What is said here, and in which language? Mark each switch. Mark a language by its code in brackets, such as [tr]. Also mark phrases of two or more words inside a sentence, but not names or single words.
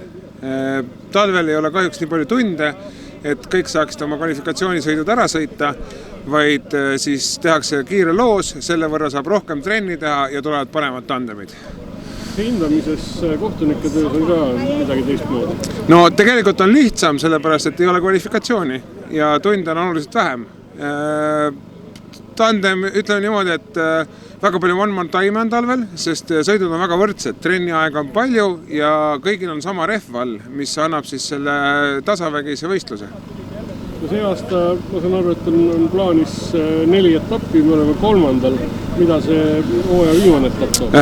[et] Talvel ei ole kahjuks nii palju tunde, et kõik saaksid oma kvalifikatsioonisõidud ära sõita, vaid siis tehakse kiire loos, selle võrra saab rohkem trenni teha ja tulevad paremad tandemid. Hindamises kohtunike töös on ka midagi teistmoodi? No tegelikult on lihtsam, sellepärast, et ei ole kvalifikatsiooni ja tunde on oluliselt vähem. Tandem, ütleme niimoodi, et väga palju [en] one-man time [et] on talvel, sest sõidud on väga võrdsed, trenni aega on palju ja kõigil on sama rehv all, mis annab siis selle tasavägise võistluse. See aasta, ma saan aru, et on plaanis 4 etappi, me oleme 3. Mida see hooaja viimane etapp on?